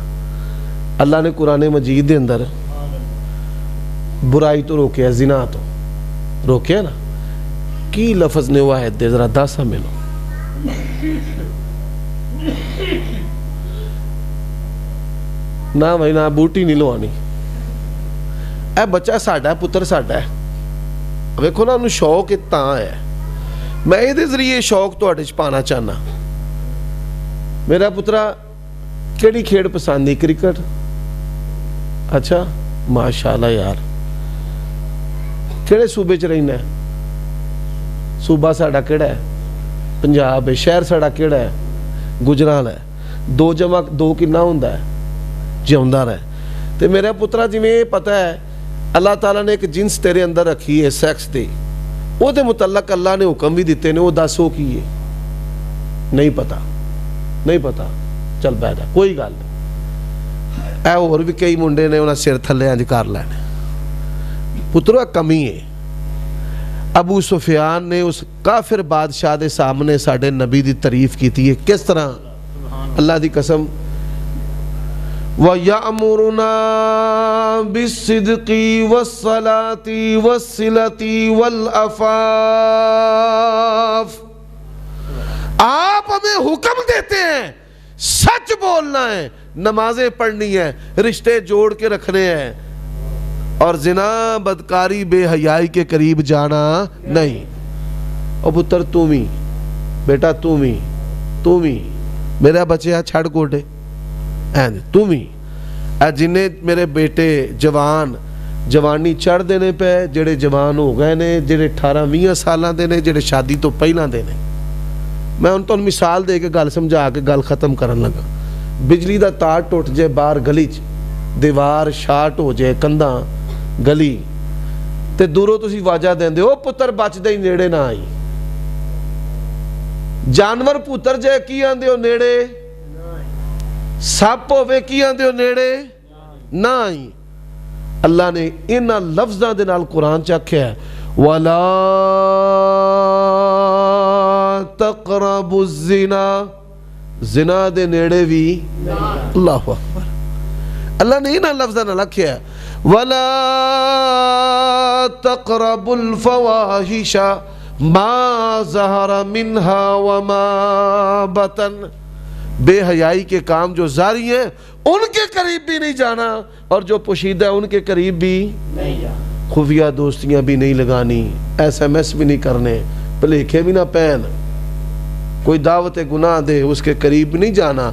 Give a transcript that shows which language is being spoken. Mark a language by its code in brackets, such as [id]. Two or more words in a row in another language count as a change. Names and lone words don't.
[pa] اللہ نے قرآن مجید دے اندر برائی تو روکیا، زنا تو روکیا نا، کی لفظ نے وہ آیت دے ذرا دس ہمیں لو۔ نہ بھائی نہ بوٹی نہیں لوانی، اے بچہ ساڈا ہے، پتر ساڈا ہے، ویکھو نا انہوں شوق اتنا ہے، میں یہ ذریعے شوق تو اٹھ پانا چاہنا۔ میرا پترا کیڑی کھیڑ پسندی؟ کرکٹ؟ اچھا ماشاءاللہ یار، کیڑے صوبے چ رہنا ہے؟ صوبہ ساڈا کیڑا ہے؟ پنجاب ہے۔ شہر ساڈا کیڑا ہے؟ گجرال ہے۔ 2 جمع 2 کنا ہوندا ہے؟ جیوندا رہے۔ تے میرا پترا جی میں پتہ ہے اللہ تعالیٰ نے ایک جنس تیرے اندر رکھی ہے سیکس دی، وہ دے متعلق اللہ نے حکم بھی دیتے نے، وہ دسو کی ہے؟ نہیں پتا، چل بیٹھا کوئی گل نہیں، اے اور بھی کئی منڈے نے انہاں سر تھلے انج کر لینے۔ پترا کمی ہے۔ ابو سفیان نے اس کافر بادشاہ دے سامنے ساڈے نبی دی تعریف کیتی ہے، کس طرح؟ اللہ دی قسم، [ar] وَيَأْمُرُنَا بِالصِّدْقِ وَالصَّلَاةِ وَالصِّلَةِ وَالْعَفَافِ، [ur] آپ ہمیں حکم دیتے ہیں سچ بولنا ہے، نمازیں پڑھنی ہیں، رشتے جوڑ کے رکھنے ہیں، اور زنا بدکاری بے حیائی کے قریب جانا نہیں۔ [pa] او پتر تمی بیٹا، تمی میرا بچہ چھڑ گوڑے تمی، جنہیں میرے بیٹے جوانی چڑھ دینے پہ، جڑے جوان ہو گئے نے، جڑے 18-20 سالاں دے نے، جڑے شادی تو پہلاں دے نے۔ میں ان تو مثال دے کے گل سمجھا کے گل ختم کرن لگا۔ بجلی دا تار ٹوٹ جائے باہر گلی چ، دیوار شارٹ ہو جائے کندھاں گلی تے دوروں تسی واجہ دیندے او پتر بچ دے نیڑے نہ آئی، جانور پتر جائے کی آندے ہو نیڑے، سپ ہوئے کی آندے ہو نیڑے نہ آئی۔ اللہ نے انہاں لفظاں دے نال قرآن چاکھیا ہے [ar] وَلَا تَقْرَبُوا الزِّنَا، [pa] زنا دے نیڑے بھی، [ar] اللہ اکبر، [pa] اللہ نے انہاں لفظاں نال لکھیا ہے وَلَا [ar] تَقْرَبُوا الْفَوَاحِشَ مَا ظَهَرَ مِنْهَا وَمَا بَطَنَ، [ur] بے حیائی کے کام جو ظاہری ہیں ان کے قریب بھی نہیں جانا، اور جو پوشیدہ ہے ان کے قریب بھی نہیں جانا، خفیہ دوستیاں بھی نہیں لگانی، SMS بھی نہیں کرنے، پلیکھے بھی نہ پہن، کوئی دعوت گناہ دے اس کے قریب نہیں جانا.